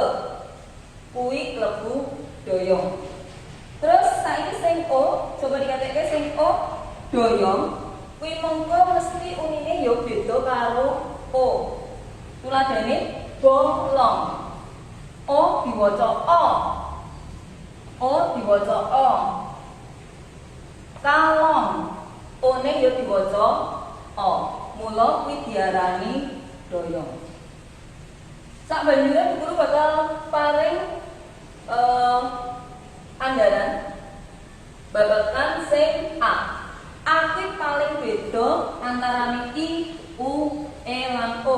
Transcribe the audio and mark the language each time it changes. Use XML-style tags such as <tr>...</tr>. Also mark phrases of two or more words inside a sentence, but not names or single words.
<jv>Kuwi klebu doyong. Terus saiki sing O, coba dikatekke sing O doyong, kuwi mengko mesti unine ya beda karo O. Tuladhane bolong. O diwaca O. O diwaca O. Kalong. O-ne ya diwaca O. Mula kuwi diarani doyong. Sakbanjure guru bakal paring andharan babagan sing A. A kuwi paling beda antarane I, U, E lan O.</jv>